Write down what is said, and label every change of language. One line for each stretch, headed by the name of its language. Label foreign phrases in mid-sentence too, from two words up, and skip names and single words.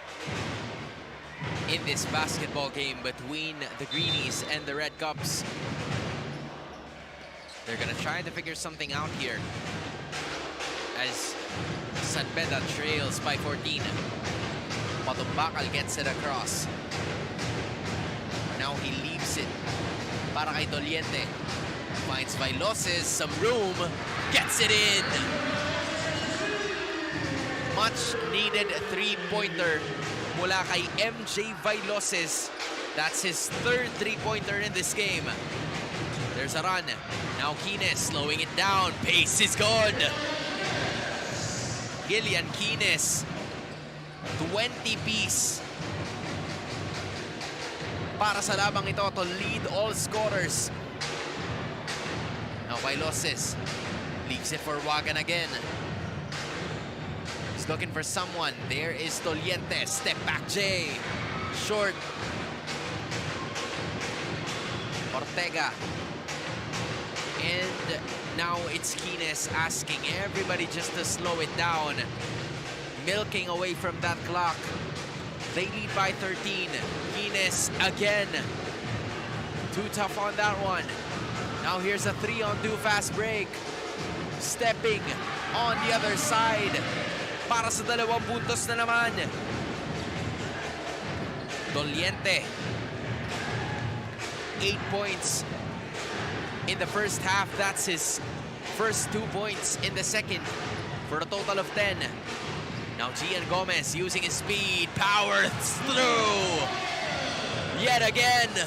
English: in this basketball game between the Greenies and the Red Cubs. They're gonna try to figure something out here as San Beda trails by 14. Patumbakal gets it across. Now he leaves it
Filipino: para kay Doliente.
English: Finds Vailoses, some room, gets it in. Much needed three-pointer
Filipino: mula kay MJ Vailoses.
English: That's his third three-pointer in this game. There's a run. Now Kines slowing it down. Pace is good. Gillian Kines, 20-piece
Filipino: para sa labang ito
English: to lead all scorers. Now Vailoses leaves it for Wagan again. He's looking for someone. There is Doliente. Step back J. Short. Ortega. And now it's Kines asking everybody just to slow it down. Milking away from that clock. They lead by 13. Kines again. Too tough on that one. Now here's a 3-on-2 fast break. Stepping on the other side.
Filipino: Para sa 2 puntos na naman. Doliente.
English: 8 points in the first half. That's his first 2 points in the second for a total of 10. Now Gian Gomez using his speed. Powers through. Yet again.